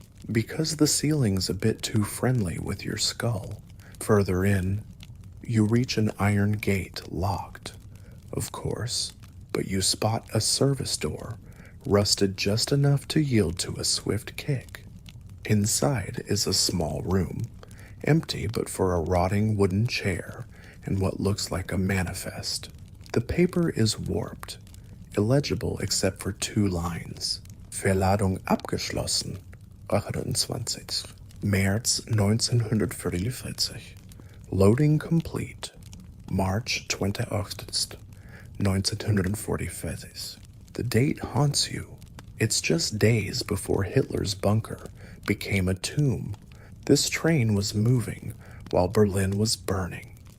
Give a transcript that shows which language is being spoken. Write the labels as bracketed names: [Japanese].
[English] Because the ceiling's a bit too friendly with your skull, further in, you reach an iron gate locked, of course, but you spot a service door, rusted just enough to yield to a swift kick. Inside is a small room, empty but for a rotting wooden chair and what looks like a manifest. The paper is warped, illegible except for 2 lines. [German] Verladung abgeschlossen, 28. März 1944. [English] Loading complete, March 28th, 1944. The date haunts you. It's just days before Hitler's bunker became a tomb. This train was moving while Berlin was burning.